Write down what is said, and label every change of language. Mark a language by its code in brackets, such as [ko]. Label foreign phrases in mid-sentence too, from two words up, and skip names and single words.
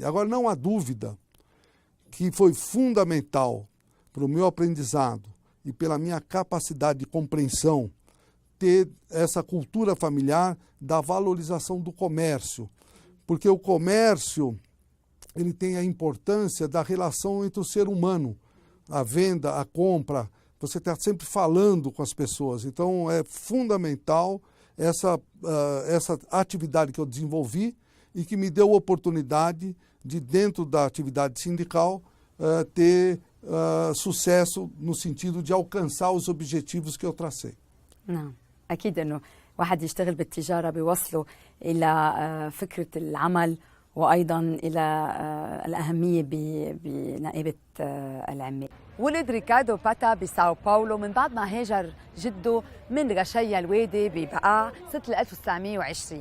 [pt] Agora, não há dúvida que foi fundamental para o meu aprendizado e pela minha capacidade de compreensão ter essa cultura familiar da valorização do comércio, porque o comércio ele tem a importância da relação entre o ser humano, a venda, a compra, você está sempre falando com as pessoas. Então, é fundamental essa atividade que eu desenvolvi e que me deu a oportunidade de, dentro da atividade sindical, ter sucesso no sentido de alcançar os objetivos que eu tracei. [ar] نعم أكيد أنه واحد يشتغل بالتجارة بيوصله إلى فكرة العمل وأيضا إلى الأهمية بنقابة العمال. ولد ريكاردو باتا بساو باولو من بعد ما هاجر جده من غشيا الوادي ببقاع سنة 1920.